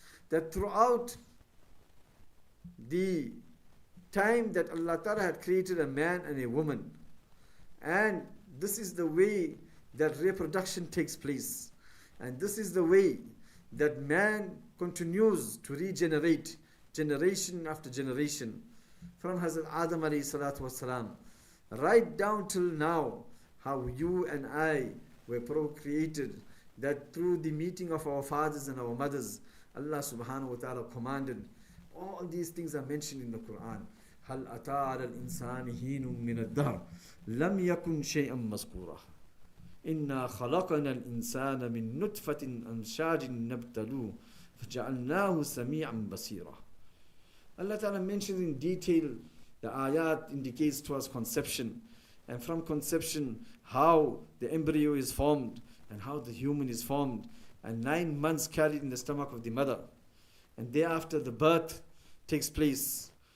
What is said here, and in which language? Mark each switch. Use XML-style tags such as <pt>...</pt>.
<en>That throughout the time that Allah ta'ala had created a man and a woman, and this is the way that reproduction takes place, and this is the way that man continues to regenerate generation after generation, from Hazrat Adam alayhi salatu wasalam right down till now, how you and I were procreated, that through the meeting of our fathers and our mothers, Allah subhanahu wa ta'ala commanded. All these things are mentioned in the Quran.</en> <ar>هل أتى على الإنسان حين من الدهر لم يكن شيئا مذكورا إنا خلقنا الإنسان من نطفة أمشاج نبتلوه فجعلناه سميعا بصيرا.</ar> <en>Allah Ta'ala mentions in detail the ayat indicates to us conception, and from conception how the embryo is formed and how the human is formed, and 9 months carried in the stomach of the mother, and thereafter the birth takes place.</en>